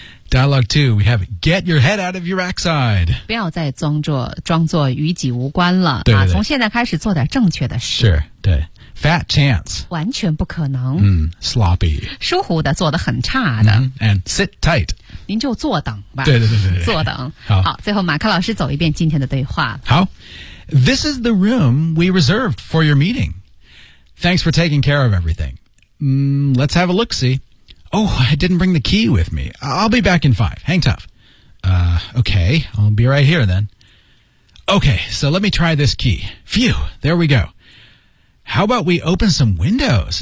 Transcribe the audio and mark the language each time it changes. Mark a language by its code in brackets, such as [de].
[en] Dialogue two, we have get your head out of your backside. [zh] 不要再装作与己无关了。对对对。啊，从现在开始做点正确的事。 [en] Sure, 对。Fat chance. [zh] 完全不可能。 [en] Sloppy. [zh] 疏忽的，做得很差的。 [en] And sit tight. [zh] 您就坐等吧。对对对对。坐等。好。好，最后马克老师走一遍今天的对话。好。 [en] This is the room we reserved for your meeting. Thanks for taking care of everything. Let's have a look-see. Oh, I didn't bring the key with me. I'll be back in 5. Hang tough. Okay, I'll be right here then. Okay, so let me try this key. Phew, there we go. How about we open some windows?